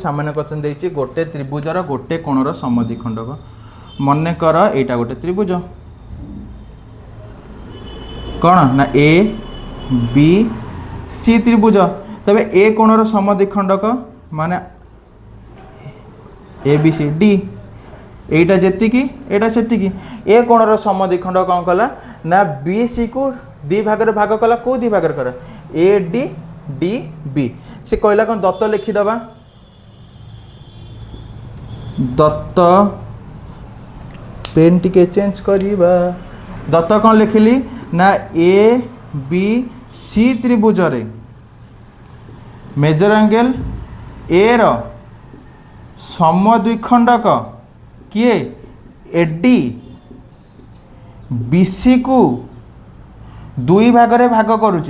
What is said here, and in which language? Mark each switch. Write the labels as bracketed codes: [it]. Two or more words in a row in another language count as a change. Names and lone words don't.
[or] ସାମାନ୍ୟ କଥନ ଦେଇଛି ଗୋଟେ ତ୍ରିଭୁଜର ଗୋଟେ କୋଣର ସମଦ୍ୱିଖଣ୍ଡକ। ମନେକର ଏଇଟା ଗୋଟେ ତ୍ରିଭୁଜ କ'ଣ ନା ଏ ବି ସି ତ୍ରିଭୁଜ। ତେବେ ଏ କୋଣର ସମଦ୍ୱିଖଣ୍ଡକ ମାନେ ଏ ବି ସି ଡି ଏଇଟା ଯେତିକି ଏଇଟା ସେତିକି। ଏ କୋଣର ସମଦ୍ୱିଖଣ୍ଡ କ'ଣ କଲା ନା ବି ସି କୁ ଦୁଇ ଭାଗରେ ଭାଗ କଲା। କେଉଁ ଦୁଇ ଭାଗରେ କଲା ଏ ଡି ଡି ବି। ସେ କହିଲା କ'ଣ ଦତ୍ତ ଲେଖିଦେବା। ଦତ୍ତ ପେନ୍ ଟିକେ ଚେଞ୍ଜ କରିବା। ଦତ୍ତ କ'ଣ ଲେଖିଲି ନା ଏ ବି ସି ତ୍ରିଭୁଜରେ [en] measure angle [or] ଏର ସମଦ୍ୱିଖଣ୍ଡକ କିଏ ଏଡି ବିସି କୁ ଦୁଇ ଭାଗରେ ଭାଗ କରୁଛି।